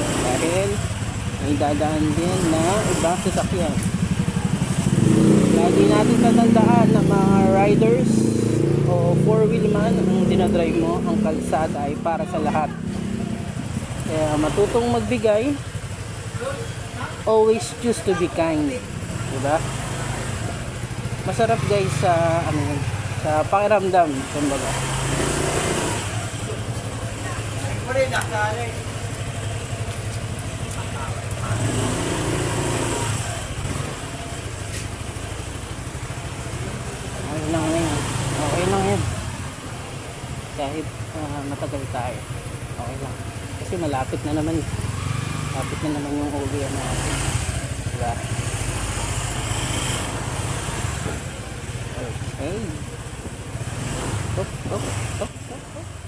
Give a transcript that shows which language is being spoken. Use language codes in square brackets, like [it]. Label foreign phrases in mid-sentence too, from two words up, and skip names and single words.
[tl] Dahil may dadaan din na ibang sasakyan. Lagi natin tatandaan na mga riders o four-wheel man ang dinadrive mo, ang kalsada ay para sa lahat. Kaya matutong magbigay, [en] always choose to be kind. [tl] Diba? Masarap guys sa ano yun, sa pakiramdam, kumbaga. Okay lang yan. Okay lang yan. Kahit matagal tayo. Okay lang. Kasi malapit na naman. Malapit na naman yung uwian natin. Diba? Okay. Op, op, op, op, op.